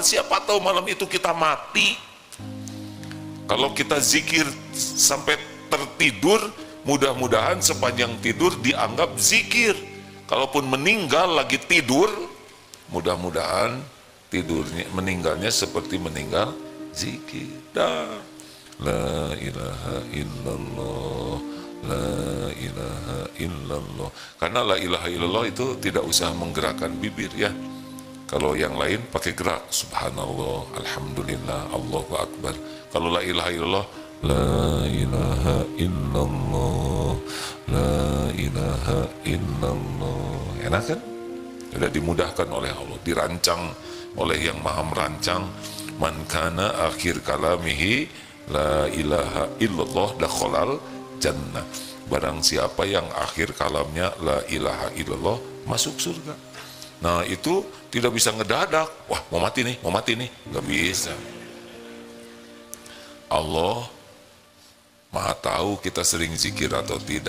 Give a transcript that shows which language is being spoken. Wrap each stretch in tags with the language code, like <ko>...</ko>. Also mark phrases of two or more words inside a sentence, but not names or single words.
<id>Siapa tahu malam itu kita mati. Kalau kita zikir sampai tertidur, mudah-mudahan sepanjang tidur dianggap zikir. Kalaupun meninggal lagi tidur, mudah-mudahan meninggalnya seperti meninggal zikir.</id> <ar>لا إله إلا الله، لا إله إلا الله.</ar> <id>Karena</id> <ar>لا إله إلا الله</ar> <id>itu tidak usah menggerakkan bibir ya. Kalau yang lain pakai gerak,</id> <ar>سبحان الله، الحمد لله، الله أكبر. Kalau لا إله إلا الله، لا إله إلا الله، لا إله إلا الله.</ar> <id>Enak kan? Sudah dimudahkan oleh Allah, dirancang oleh yang maha merancang.</id> <ar>من كان آخر كلامه لا إله إلا الله دخل الجنة.</ar> <id>Barang siapa yang akhir kalamnya</id> <ar>لا إله إلا الله</ar> <id>masuk surga. Nah itu tidak bisa ngedadak. Wah mau mati nih, nggak bisa. Allah maha tahu kita sering zikir atau tidak.</id>